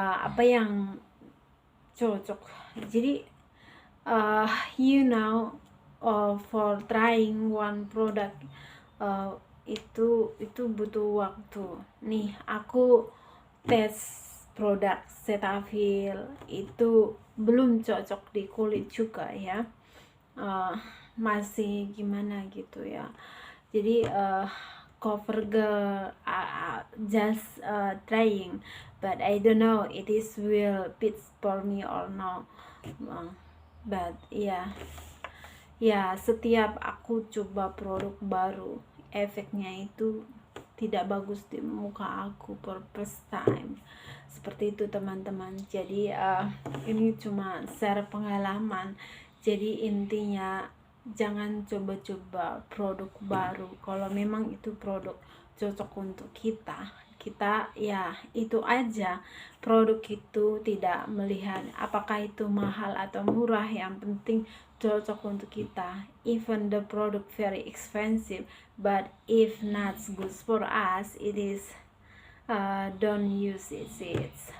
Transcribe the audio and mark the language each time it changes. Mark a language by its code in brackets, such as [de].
[id] Apa yang cocok, jadi uh, [en] for trying one product [id] itu butuh waktu. Nih aku tes produk Cetaphil itu belum cocok di kulit juga ya, masih gimana gitu ya. [en] Jadi CoverGirl just trying, but I don't know it is will fit for me or no. But [id] ya setiap aku coba produk baru, efeknya itu tidak bagus di muka aku per [en] first time. [id] Seperti itu teman-teman. Jadi ini cuma share pengalaman. Jadi intinya jangan coba-coba produk baru kalau memang itu produk cocok untuk kita ya itu aja. Produk itu tidak melihat apakah itu mahal atau murah, yang penting cocok untuk kita. [en] Even the product very expensive, but if not good for us, it is don't use it.